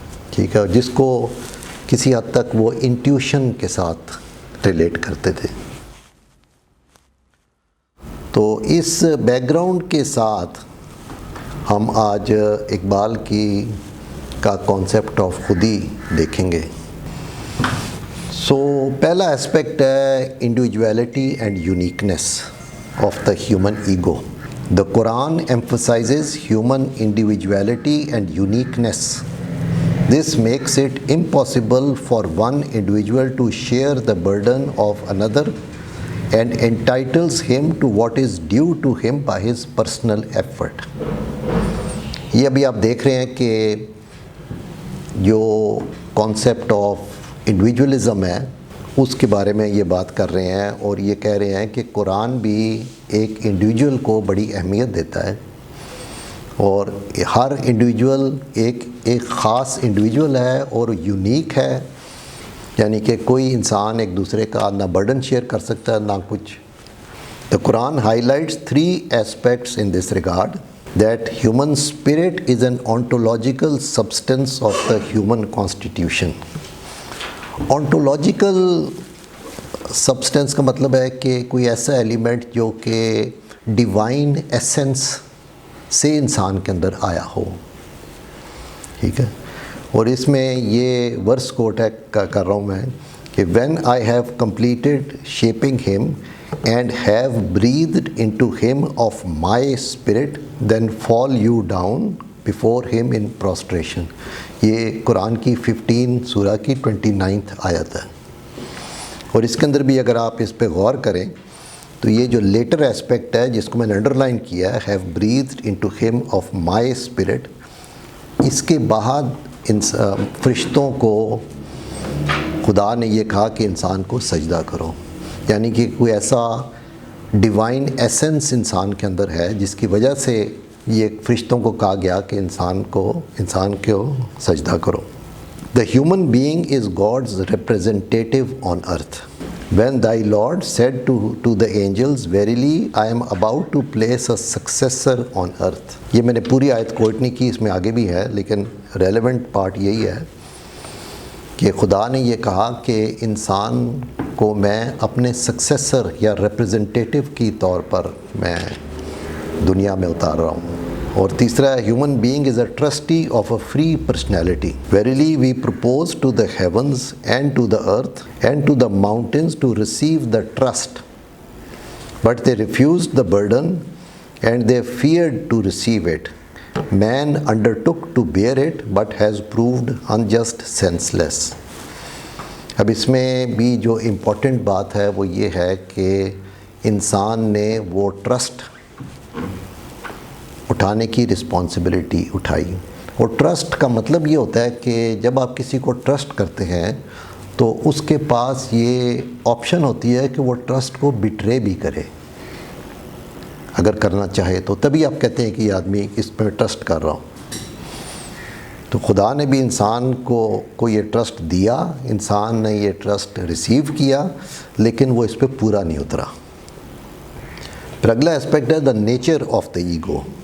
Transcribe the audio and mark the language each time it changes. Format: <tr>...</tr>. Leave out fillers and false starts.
<ur>ٹھیک ہے، جس کو کسی حد تک وہ انٹیوشن کے ساتھ ریلیٹ کرتے تھے۔ تو اس بیک گراؤنڈ کے ساتھ ہم آج اقبال کا کانسیپٹ آف خودی دیکھیں گے۔ سو پہلا اسپیکٹ ہے</ur> <en>Individuality and uniqueness of the human ego. The Quran emphasizes human individuality and uniqueness. This makes it impossible for one individual to share the burden of another and entitles him to what is due to him by his personal effort.</en> <ur>یہ ابھی آپ دیکھ رہے ہیں کہ جو concept of individualism ہے اس کے بارے میں یہ بات کر رہے ہیں، اور یہ کہہ رہے ہیں کہ قرآن بھی ایک انڈیویجول کو بڑی اہمیت دیتا ہے، اور ہر انڈیویجول ایک خاص انڈیویجول ہے اور یونیک ہے، یعنی کہ کوئی انسان ایک دوسرے کا نہ برڈن شیئر کر سکتا ہے نہ کچھ۔</ur> <en>The Quran highlights three aspects in this regard. that human spirit is an ontological substance of the human constitution.</en> <ur>Ontological substance کا مطلب ہے کہ کوئی ایسا ایلیمنٹ جو کہ ڈیوائن ایسنس سے انسان کے اندر آیا ہو. ٹھیک ہے. اور اس میں یہ ورس کوٹ ہے کر رہا ہوں میں کہ</ur> <en>when I have completed shaping him and have breathed into him of my spirit, then fall you down before him in prostration.</en> <ur>یہ قرآن کی 15 سورہ کی 29 آیت ہے. اور اس کے اندر بھی اگر آپ اس پہ غور کریں تو یہ جو لیٹر ایسپیکٹ ہے جس کو میں نے انڈر لائن کیا ہے</ur> <en>have breathed into him of my spirit,</en> <ur>اس کے بعد فرشتوں کو خدا نے یہ کہا کہ انسان کو سجدہ کرو. یعنی کہ کوئی ایسا ڈیوائن ایسنس انسان کے اندر ہے جس کی وجہ سے یہ فرشتوں کو کہا گیا کہ انسان کو سجدہ کرو.</ur> <en>The human being is God's representative on earth. When thy Lord said to the angels, verily I am about to place a successor on earth.</en> <ur>یہ میں نے پوری آیت کوٹ نہیں کی, اس میں آگے بھی ہے, لیکن ریلیونٹ پارٹ یہی ہے کہ خدا نے یہ کہا کہ انسان کو میں اپنے سکسیسر یا ریپرزنٹیٹیو کی طور پر میں دنیا میں اتار رہا ہوں. اور تیسرا ہے</ur> <en>Human being is a trustee of a free personality. Verily we propose to the heavens and to the earth and to the mountains to receive the trust, but they refused the burden and they feared to receive it. Man undertook to bear it but has proved unjust, senseless.</en> <ur>اب اس میں بھی جو important بات ہے وہ یہ ہے کہ انسان نے وہ ٹرسٹ اٹھانے کی رسپانسبلٹی اٹھائی. اور ٹرسٹ کا مطلب یہ ہوتا ہے کہ جب آپ کسی کو ٹرسٹ کرتے ہیں تو اس کے پاس یہ آپشن ہوتی ہے کہ وہ ٹرسٹ کو بٹرے بھی کرے اگر کرنا چاہے تو, تبھی آپ کہتے ہیں کہ یہ آدمی اس پہ ٹرسٹ کر رہا ہوں. تو خدا نے بھی انسان کو یہ ٹرسٹ دیا, انسان نے یہ ٹرسٹ ریسیو کیا, لیکن وہ اس پہ پورا نہیں اترا. پھر اگلا اسپیکٹ ہے</ur> <en>The nature of the ego.</en>